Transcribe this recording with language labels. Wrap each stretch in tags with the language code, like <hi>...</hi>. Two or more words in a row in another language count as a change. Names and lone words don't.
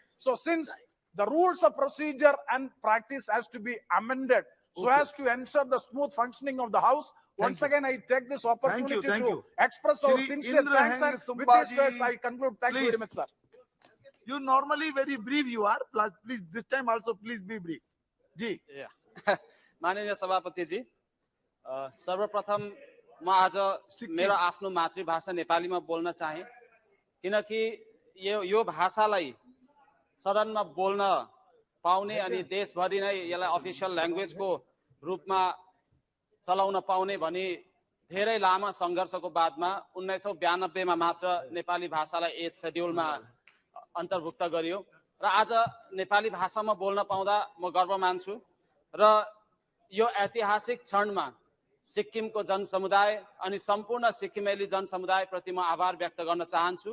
<en>So since the rules of procedure and practice has to be amended so as to ensure the smooth functioning of the House. Once again, I take this opportunity to express our sincere thanks, and with these words I conclude. Thank you very much, sir. You normally very brief you are. Please, this time also please be brief.</en> <ne>जी. माननीय सभापति जी, सर्वप्रथम म आज मेरो आफ्नो मातृभाषा नेपालीमा बोल्न चाहे, किनकि यो भाषालाई सदनमा बोल्न पाउने अनि देशभरि नै यसलाई</ne> <en>official languageको</en> <ne>रूपमा चलाउन पाउने भनी धेरै लामो सङ्घर्षको बादमा 1992 मा मात्र नेपाली भाषालाई 8 शेड्युलमा अन्तर्भुक्त गरियो र आज नेपाली भाषामा बोल्न पाउँदा म गर्व मान्छु र यो ऐतिहासिक क्षणमा सिक्किमको जनसमुदाय अनि सम्पूर्ण सिक्किमेली जनसमुदाय प्रति म आभार व्यक्त गर्न चाहन्छु।</ne>